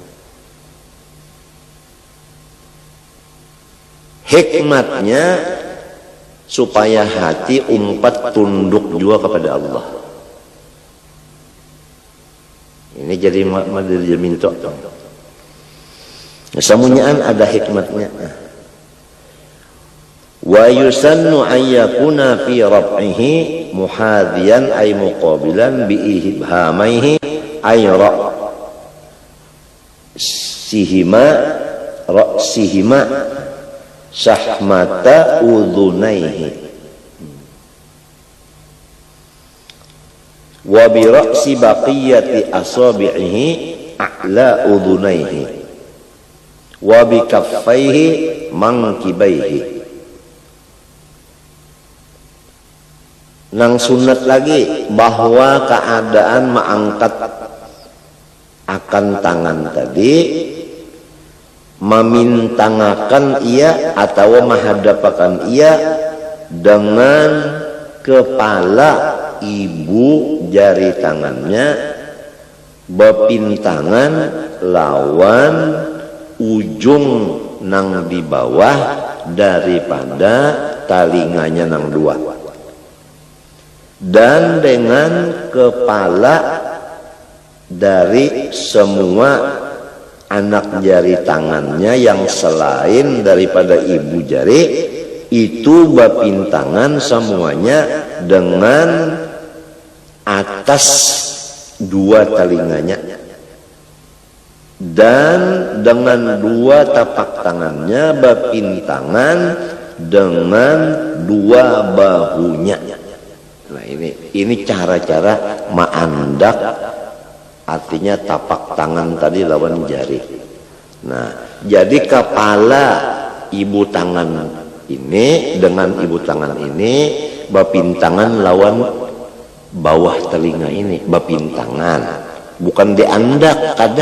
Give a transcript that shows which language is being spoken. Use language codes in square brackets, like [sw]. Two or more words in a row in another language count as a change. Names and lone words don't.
[bjn] Hikmatnya supaya hati umpat tunduk juga kepada Allah. Ini jadi madil minta. Semuanya ada hikmatnya. [ar] ويسن أن يكون في رفعه محاذيا أي مقابلا بإبهاميه أي رأسيهما شحمتي أذنيه وبرأس بقية أصابعه أعلى أذنيه وبكفيه منكبيه. [bjn] Nang sunat lagi bahwa keadaan mengangkat akan tangan tadi memintangakan ia atau menghadapakan ia dengan kepala ibu jari tangannya bepintangan lawan ujung nang di bawah daripada talinganya nang dua, dan dengan kepala dari semua anak jari tangannya yang selain daripada ibu jari itu bepintangan semuanya dengan atas dua telinganya dan dengan dua tapak tangannya bepintangan dengan dua bahunya. Nah ini cara-cara ma'andak, artinya tapak tangan tadi lawan jari. Nah jadi kepala ibu tangan ini dengan ibu tangan ini bepintangan lawan bawah telinga ini bepintangan, bukan diandak kada.